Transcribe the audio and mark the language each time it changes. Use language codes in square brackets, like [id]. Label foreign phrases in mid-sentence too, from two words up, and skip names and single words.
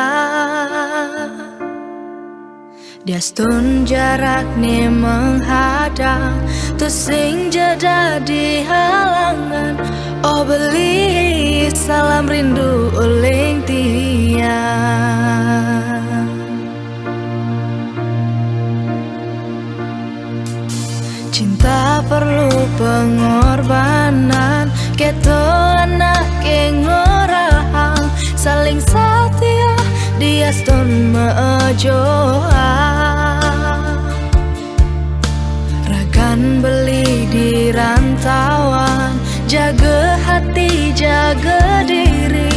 [ban] Diastun jarak nih menghadang tusing jeda di halangan. Oh beli salam rindu uling tiang. [id] Cinta perlu pengorbanan, [ban] keto anak ngorahang saling setia diastun mejoa. Ragan beli di rantauan, [id] jaga hati jaga diri.